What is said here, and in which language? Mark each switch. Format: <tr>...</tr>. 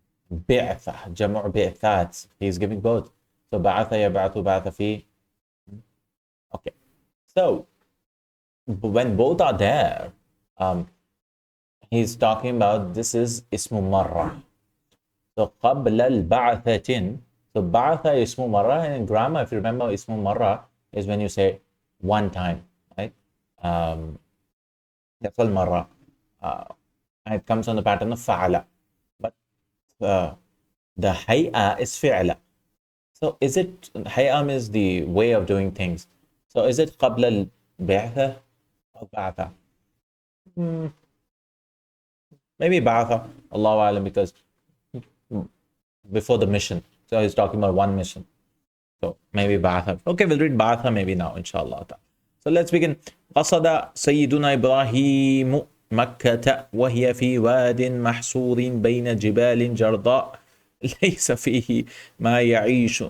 <en>Bi'atha, Jamu' Bi'athat. He's giving both. So Ba'atha yab'athu, Ba'atha fi. Okay. So when both are there, he's talking about this is Ismu Marra. So</en> <ar>قبل البعثة.</ar> <en>So Ba'atha is Ismu Marra, and in grammar, if you remember, Ismu Marra is when you say one time, right? That's all Marra. And it comes on the pattern of Fa'ala. But the Hay'a is Fi'la. So is it, Hay'a is the way of doing things. So is it</en> <ar>قبل البعثة</ar> <en>or Ba'atha? Maybe Ba'atha, Allahu Alam, because before the mission. So he's talking about one mission. So maybe Ba'atha. Okay, we'll read Ba'atha maybe now, inshallah. So let's begin.</en> <ar>قصد سيدنا إبراهيم مكة وهي في واد محصور بين جبال جرضاء ليس فيه ما يعيش.</ar>